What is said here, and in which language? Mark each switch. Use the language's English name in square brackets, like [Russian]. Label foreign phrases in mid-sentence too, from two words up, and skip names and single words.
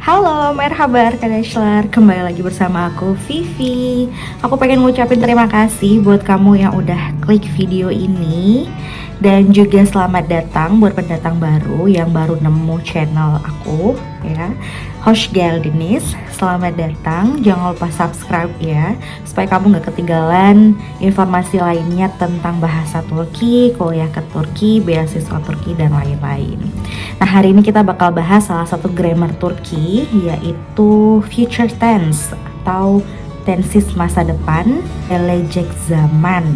[Turkish] Halo, merhaba arkadaşlar. [Indonesian] Kembali lagi bersama aku, Vivi. Aku pengen ngucapin terima kasih buat kamu yang udah klik video ini. Dan juga selamat datang buat pendatang baru yang baru nemu channel aku, ya. [Turkish] Hoş geldiniz. [Indonesian] Selamat datang. Jangan lupa subscribe ya, supaya kamu gak ketinggalan informasi lainnya tentang bahasa Turki, kuliah ke Turki, beasiswa Turki, dan lain-lain. Nah, hari ini kita bakal bahas salah satu grammar Turki, yaitu [English] future tense [Indonesian] atau tenses masa depan, [Turkish] gelecek zaman.